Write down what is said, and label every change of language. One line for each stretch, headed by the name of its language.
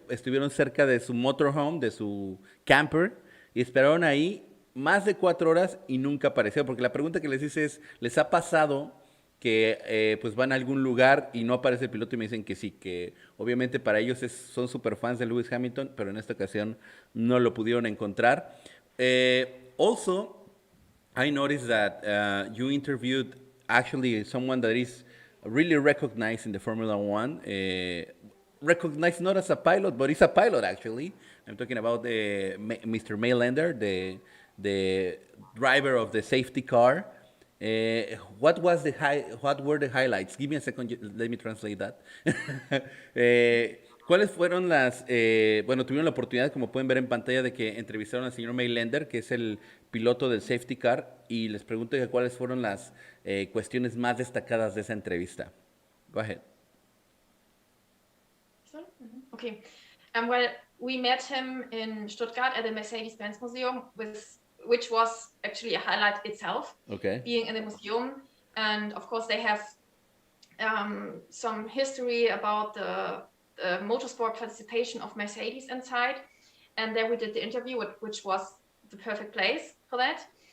Spanish: Estuvieron cerca de su motorhome, de su camper, y esperaron ahí más de 4 horas y nunca apareció. Porque la pregunta que les hice es, ¿les ha pasado que pues van a algún lugar y no aparece el piloto? Y me dicen que sí, que obviamente para ellos son super fans de Lewis Hamilton, pero en esta ocasión no lo pudieron encontrar.
English: Also, I noticed that you interviewed actually someone that is really recognized in the Formula One, recognized not as a pilot, but he's a pilot actually. I'm talking about Mr. Maylander, the driver of the safety car. What were the highlights? Give me a second, let me translate that.
Spanish: ¿Cuáles fueron bueno, tuvieron la oportunidad, como pueden ver en pantalla, de que entrevistaron al señor Maylander, que es el piloto del safety car, y les pregunto que cuáles fueron las cuestiones más destacadas de esa entrevista.
English: Go ahead. Okay. Well, we met him in Stuttgart at the Mercedes-Benz Museum, which was actually a highlight itself. Okay. Being in the museum, and of course they have some history about the motorsport participation of Mercedes inside, and there we did the interview, which was the perfect place for that.